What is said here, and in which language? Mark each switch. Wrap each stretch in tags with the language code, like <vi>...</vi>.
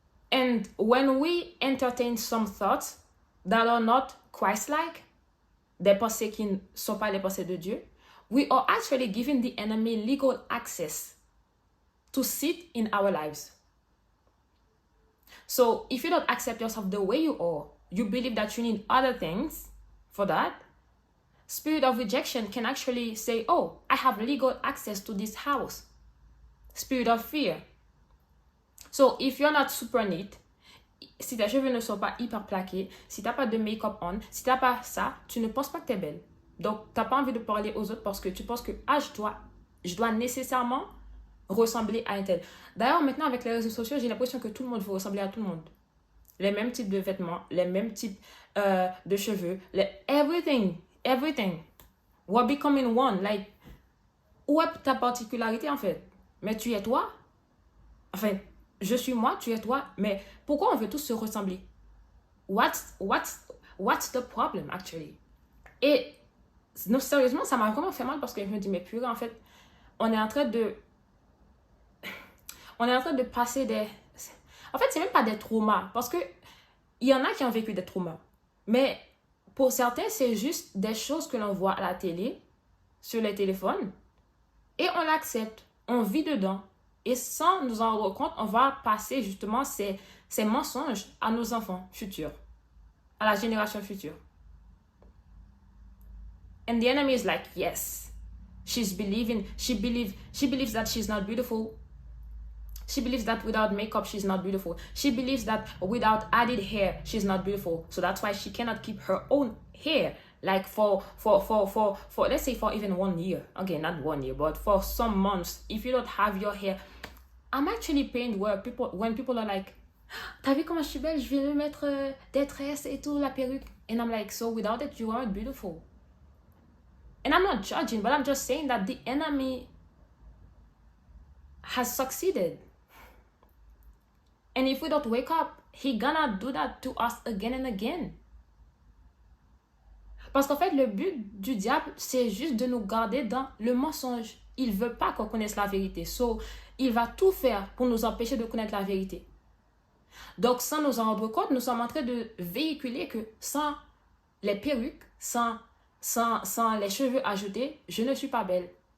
<en>And when we entertain some thoughts that are not Christ-like,</en> <fr>des pensées qui ne sont pas les pensées de Dieu,</fr> <en>we are actually giving the enemy legal access to sit in our lives. So if you don't accept yourself the way you are, you believe that you need other things for that, spirit of rejection can actually say, oh, I have legal access to this house. Spirit of fear. So if you're not super neat,</en> <fr>si tes cheveux ne sont pas hyper plaqués, si t'as pas de make-up on, si t'as pas ça, tu ne penses pas que t'es belle. Donc t'as pas envie de parler aux autres parce que tu penses que je dois nécessairement ressembler à un tel. D'ailleurs, maintenant avec les réseaux sociaux, j'ai l'impression que tout le monde veut ressembler à tout le monde. Les mêmes types de vêtements, les mêmes types de cheveux,</fr> <en>everything. We're becoming one.</en> <fr>Like, où est ta particularité en fait? Mais tu es toi. Enfin, je suis moi, tu es toi. Mais pourquoi on veut tous se ressembler?</fr> <en>What's the problem actually?</en> <fr>Et non, sérieusement, ça m'a vraiment fait mal parce que je me dis, mais purée, en fait, on est en train de passer des... En fait, c'est même pas des traumas parce que il y en a qui ont vécu des traumas. Mais pour certains, c'est juste des choses que l'on voit à la télé sur les téléphones et on l'accepte. On vit dedans. Et sans nous en rendre compte, on va passer justement ces mensonges à nos enfants futurs, à la génération future.</fr> <en>And the enemy is like, yes, she believes that she's not beautiful. She believes that without makeup, she's not beautiful. She believes that without added hair, she's not beautiful. So that's why she cannot keep her own hair. Like for let's say for even 1 year. Okay, not 1 year, but for some months. If you don't have your hair, I'm actually pained when people are like,</en> <fr>t'as vu comment je suis belle? Je vais lui mettre des tresses et tout, la perruque.</fr> <en>And I'm like, so without it, you aren't beautiful. And I'm not judging, but I'm just saying that the enemy has succeeded. And if we don't wake up, he gonna do that to us again and again.</en> <fr>Parce qu'en fait, le but du diable, c'est juste de nous garder dans le mensonge. Il veut pas qu'on connaisse la vérité. So, il va tout faire pour nous empêcher de connaître la vérité. Donc, sans nous en rendre compte, nous sommes en train de véhiculer que sans les perruques, sans les cheveux ajoutés, je ne suis pas belle.</fr>